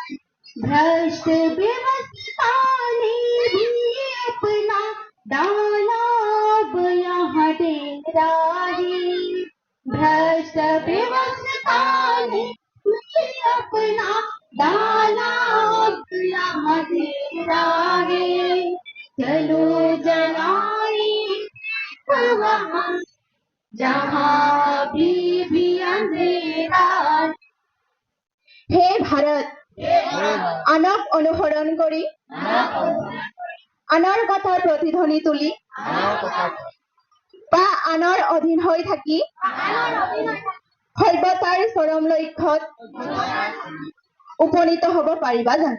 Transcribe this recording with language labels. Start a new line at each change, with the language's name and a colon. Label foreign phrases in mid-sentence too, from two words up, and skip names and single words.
Hindi: भ्रष्ट व्यवस्था ने भी अपना दानव यहाँ डेरा है, भ्रष्ट व्यवस्था ने अपना दानव यहाँ डेरा है, चलो जलाए वहाँ जहाँ भी अंधेरा।
Assamese: হে ভাৰত, আনক অনুসৰণ কৰি আনৰ কথাৰ প্ৰতিধ্বনি তুলি বা আনৰ অধীন হৈ থাকি সভ্যতাৰ চৰম লক্ষ্যত উপনীত হ'ব পাৰিবা জানো?